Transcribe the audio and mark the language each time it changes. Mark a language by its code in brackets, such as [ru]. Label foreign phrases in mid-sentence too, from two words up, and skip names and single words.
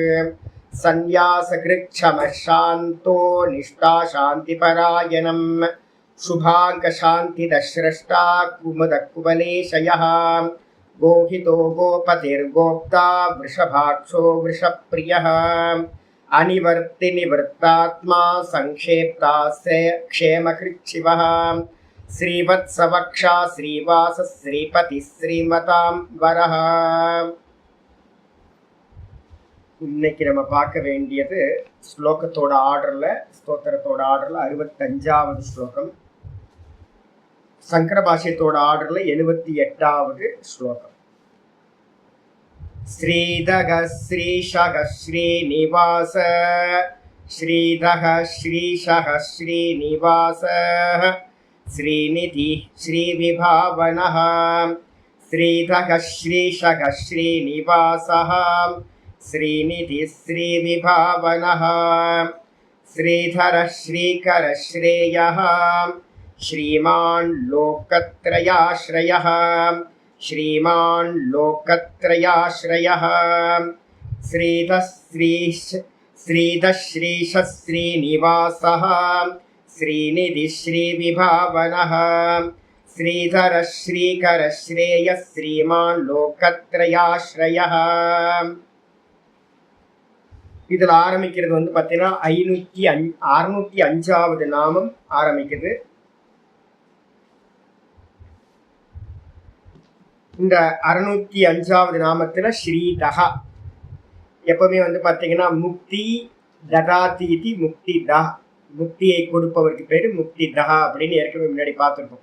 [sa] संन्यासकृच्छमशान्तो निष्ठा शान्तिपरायणं शुभाङ्गशान्तिदश्रष्टा कुमुदकुवलेशयः गोहितो गोपतिर्गोप्ता वृषभाक्षो वृषप्रियः अनिवर्तिनिवृत्तात्मा संक्षेप्तास्य क्षेमकृच्छिवः श्रीवत्सवक्षा श्रीवासः श्रीपतिः श्रीमतां वरः. [ta] இன்னைக்கு நம்ம பார்க்க வேண்டியது ஸ்லோகத்தோட ஆர்டர்ல, ஸ்தோத்திரத்தோட ஆர்டர்ல 65வது ஸ்லோகம். சங்கர பாஷ்யத்தோட ஆர்டர்ல 78வது ஸ்லோகம். [sa] श्रीदः श्रीशः श्रीनिवास श्रीदः श्रीशः श्रीनिवास श्रीनिधि श्रीविभावनः श्रीदः श्रीशः श्रीनिवासः श्रीनिधि श्रीविभावनः श्रीधर श्रीकर श्रेयः श्रीमान् लोकत्रयाश्रयः श्रीमान् लोकत्रयाश्रयः श्रीधः श्रीश श्रीनिवासः श्रीनिधि श्रीविभावनः श्रीधर श्रीकर श्रेयः श्रीमान् लोकत्रयाश्रयः. [ta] இதில் ஆரம்பிக்கிறது பார்த்தீங்கன்னா 605வது நாமம் ஆரம்பிக்குது. இந்த 605வது நாமத்தில் ஸ்ரீதகா எப்பவுமே வந்து பார்த்தீங்கன்னா [sa] मुक्ति ददातीति मुक्ति दा, [ta] முக்தியை கொடுப்பவருக்கு பேரு முக்தி தகா அப்படின்னு ஏற்கனவே முன்னாடி பார்த்துருக்கோம்.